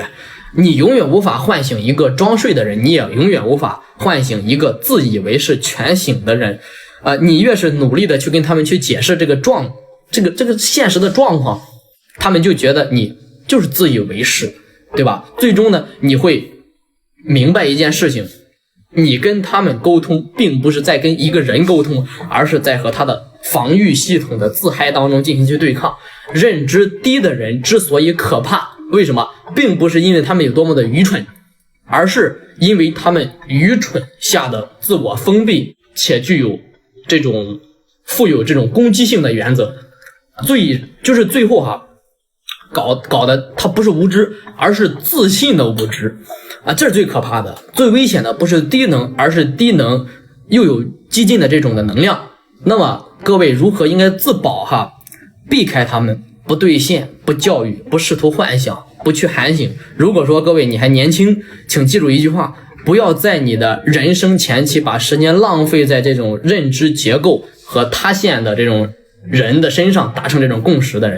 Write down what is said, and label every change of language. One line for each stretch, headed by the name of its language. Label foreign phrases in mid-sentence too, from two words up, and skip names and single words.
Chinese: 你永遠無法喚醒一個裝睡的人，你也永遠無法喚醒一個自以為是全醒的人。你越是努力的去跟他們去解釋這個現實的狀況，他們就覺得你就是自以為是，對吧？最終呢，你會明白一件事情，你跟他們溝通並不是在跟一個人溝通，而是在和他的防禦系統的自嗨當中進行去對抗。認知低的人之所以可怕，為什麼？並不是因為他們有多麼的愚蠢，而是因為他們愚蠢下的自我封閉，且具有這種富有這種攻擊性的原則。最後搞的他不是無知，而是自信的無知這是最可怕的。最危險的不是低能，而是低能又有激進的這種的能量。那麼各位如何應該自保哈？避開他們，不兌現，不教育，不試圖幻想，不去喊醒。如果說各位你還年輕，請記住一句話，不要在你的人生前期把時間浪費在這種認知結構和塌陷的這種人的身上，達成這種共識的人。